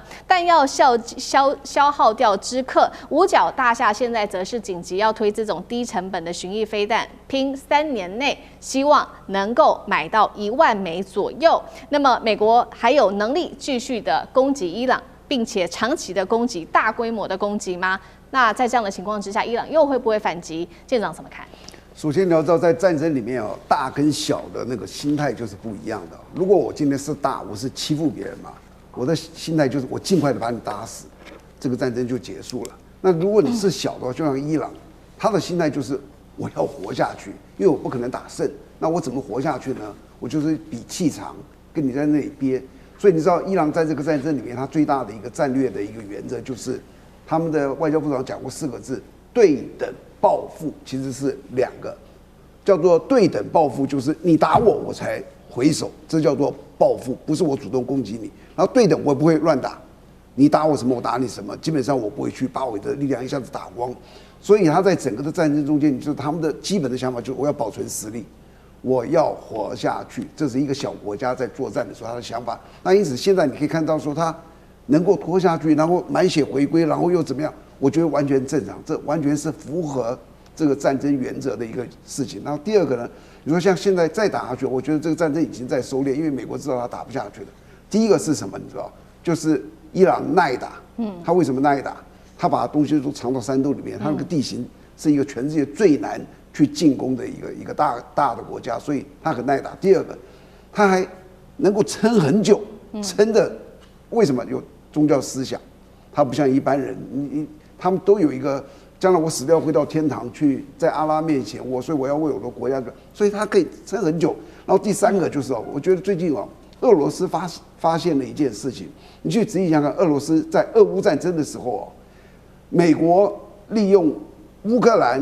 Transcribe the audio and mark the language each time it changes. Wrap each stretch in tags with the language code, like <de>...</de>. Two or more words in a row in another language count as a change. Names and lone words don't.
<zh>彈藥消耗掉之刻，五角大廈現在則是緊急要推這種低成本的巡弋飛彈，拼3年內希望能夠買到1萬枚左右。那麼美國還有能力繼續的攻擊伊朗，並且長期的攻擊、大規模的攻擊嗎？那在這樣的情況之下，伊朗又會不會反擊？艦長怎麼看？首先你要知道，在戰爭裡面大跟小的那個心態就是不一樣的。如果我今天是大，我是欺負別人嘛，我的心態就是我盡快的把你打死，這個戰爭就結束了。那如果你是小的話，就像伊朗，他的心態就是我要活下去，因為我不可能打勝，那我怎麼活下去呢？我就是比气長，跟你在那裡憋。所以你知道，伊朗在這個戰爭裡面，它最大的一個戰略的一個原則就是，他們的外交部長講過4個字：對等報復。其實是2個，叫做對等報復，就是你打我，我才回手，這叫做報復，不是我主動攻擊你。然後對等，我不會亂打，你打我什麼，我打你什麼，基本上我不會去把我的力量一下子打光。所以他在整個的戰爭中間，你说他們的基本的想法就是我要保存實力。我要活下去，這是一個小國家在作戰的時候他的想法。那因此現在你可以看到說他能夠拖下去，然後滿血回歸，然後又怎麼樣？我覺得完全正常，這完全是符合這個戰爭原則的一個事情。然後第二個呢，你說像現在再打下去，我覺得這個戰爭已經在收斂，因為美國知道他打不下去了。第一個是什麼？你知道，就是伊朗耐打。他為什麼耐打？他把東西都藏到山洞裡面，他那個地形是一個全世界最難去進攻的一個大的國家，所以他很耐打。第二個，他還能夠撐很久，撐的為什麼？有宗教思想，他不像一般人，他們都有一個將來我死掉會到天堂去，在阿拉面前，所以我要為我的國家，所以他可以撐很久。然後第三個就是我覺得最近俄羅斯發現了一件事情，你去仔細想想，俄羅斯在俄烏戰爭的時候，美國利用烏克蘭。</zh>